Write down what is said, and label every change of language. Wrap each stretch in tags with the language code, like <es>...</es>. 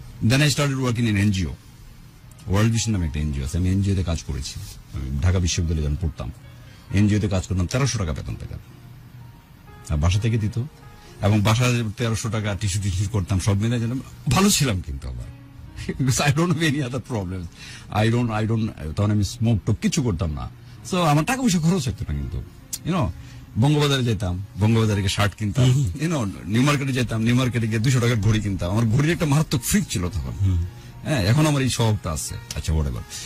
<en>Then I started working in NGO,</en> <bn>world vision নামে একটা NGO আছে, আমি এনজিওতে কাজ করেছি। ঢাকা বিশ্ববিদ্যালয়ে যখন পড়তাম এনজিওতে কাজ করতাম, 1300 টাকা বেতন পেতাম, আর বাসা থেকে দিত। এবং বাসা 1300 টাকা টিস্যু করতাম, সব মিলে যেন ভালো ছিলাম। কিন্তু আবার</bn> <en>I don't have any other problems. I don't</en> <bn>তখন আমি স্মোক টোক কিছু করতাম না। সো আমার টাকা পয়সা খরচ হতো না। কিন্তু বঙ্গবাজারে যেতাম, বঙ্গবাজারে গিয়ে শার্ট কিনতাম, নিউ মার্কেটে যেতাম, নিউ মার্কেটে গিয়ে 200 টাকার ঘড়ি কিনতাম। আমার ঘড়ির একটা মারাত্মক ফ্রিক ছিল তখন। হ্যাঁ, এখন আমার এই স্বভাবটা আছে। আচ্ছা, হোয়াটএভার।</bn>